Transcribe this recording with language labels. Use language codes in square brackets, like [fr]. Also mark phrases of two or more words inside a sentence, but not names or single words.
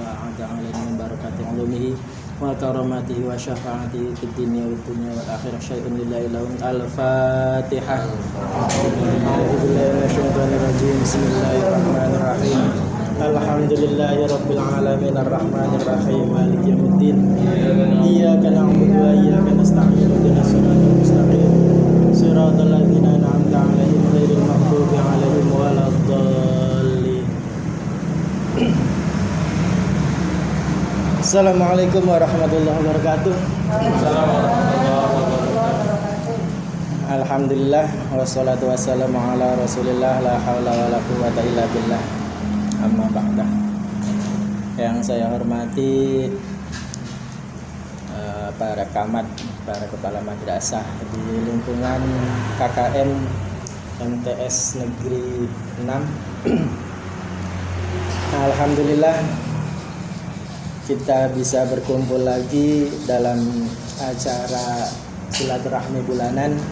[ar] وأعاد علينا من بركات علومه وكراماته وشفاعته في الدنيا والدنيا والآخرة شيء لله لهم الفاتحة أعوذ بالله من الشيطان الرجيم بسم الله الرحمن الرحيم الحمد لله رب العالمين الرحمن الرحيم مالك يوم الدين إياك نعبد وإياك نستعين اهدنا الصراط المستقيم صراط الذين أنعمت عليهم غير المغضوب عليهم ولا الضالين. السلام عليكم ورحمة الله وبركاته. الحمد لله والصلاة والسلام على رسول الله لا حول ولا قوة إلا بالله. أما بعد. [id] Yang saya hormati para camat, para kepala madrasah di lingkungan KKN MTS Negeri 6. Alhamdulillah kita bisa berkumpul lagi dalam acara silaturahmi bulanan.